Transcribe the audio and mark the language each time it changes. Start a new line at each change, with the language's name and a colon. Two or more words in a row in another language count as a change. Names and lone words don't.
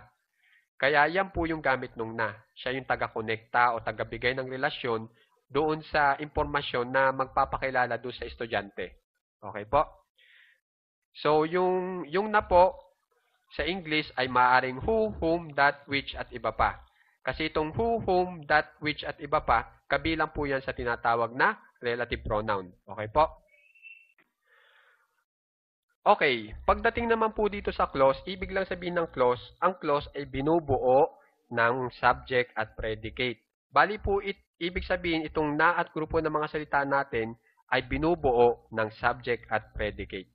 Filipino: Kaya yan po yung gamit nung na. Siya yung taga-konekta o taga-bigay ng relasyon doon sa impormasyon na magpapakilala doon sa estudyante. Okay po? So, yung na po sa English ay maaaring
English: who, whom, that, which,
Filipino: at iba pa. Kasi itong
English: who, whom, that, which,
Filipino: at iba pa, kabilang po yan sa tinatawag na
English: relative pronoun.
Filipino: Okay po? Okay, pagdating naman po dito sa clause, ibig lang sabihin ng clause, ang clause ay binubuo ng subject at predicate. Bali po, ibig sabihin itong na at grupo ng mga salita natin ay binubuo ng subject at predicate.